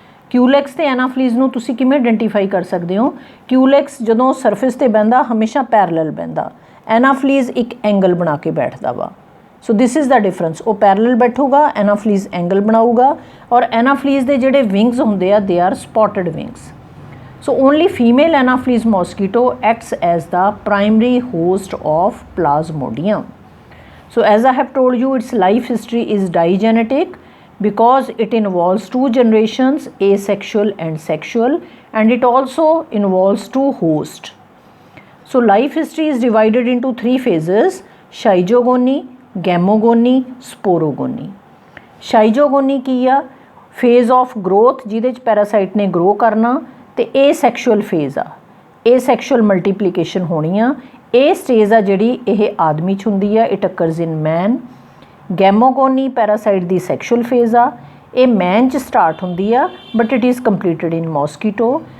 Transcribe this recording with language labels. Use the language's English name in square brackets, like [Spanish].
[Punjabi] ਕਿਊਲੈਕਸ ਅਤੇ ਐਨਾਫਿਲੀਜ਼ ਨੂੰ ਤੁਸੀਂ ਕਿਵੇਂ ਆਇਡੈਂਟੀਫਾਈ ਕਰ ਸਕਦੇ ਹੋ? ਕਿਊਲੈਕਸ ਜਦੋਂ ਸਰਫੇਸ 'ਤੇ ਬਹਿੰਦਾ ਹਮੇਸ਼ਾ ਪੈਰਲਲ ਬਹਿੰਦਾ, ਐਨਾਫਿਲੀਜ਼ ਇੱਕ ਐਂਗਲ ਬਣਾ ਕੇ ਬੈਠਦਾ ਵਾ। [English] So this is the difference. [Punjabi] ਉਹ ਪੈਰਲਲ ਬੈਠੂਗਾ, ਐਨਾਫਿਲੀਜ਼ ਐਂਗਲ ਬਣਾਊਗਾ ਔਰ ਐਨਾਫਿਲੀਜ਼ ਦੇ ਜਿਹੜੇ ਵਿੰਗਸ ਹੁੰਦੇ ਆ [English] They are spotted wings. So only female Anopheles mosquito acts as the primary host of Plasmodium. So as I have told you, its life history is digenetic because it involves two generations, asexual and sexual, and it also involves two hosts. So life history is divided into three phases: Schizogony, Gamogony, Sporogony. [Punjabi] Schizogony ਕੀ ਆ? [English] Phase of growth [Punjabi] ਜਿਹਦੇ 'ਚ parasite ਨੇ grow ਕਰਨਾ, ਤੇ asexual phase ਆ, asexual multiplication ਹੋਣੀ ਆ। ਇਹ ਸਟੇਜ ਆ ਜਿਹੜੀ ਇਹ ਆਦਮੀ 'ਚ ਹੁੰਦੀ ਆ, [English] It occurs in man. [Punjabi] ਗੈਮੋਗੋਨੀ parasite ਦੀ sexual phase ਆ, ਇਹ ਮੈਨ 'ਚ ਸਟਾਰਟ ਹੁੰਦੀ ਆ [English] But it is completed in mosquito.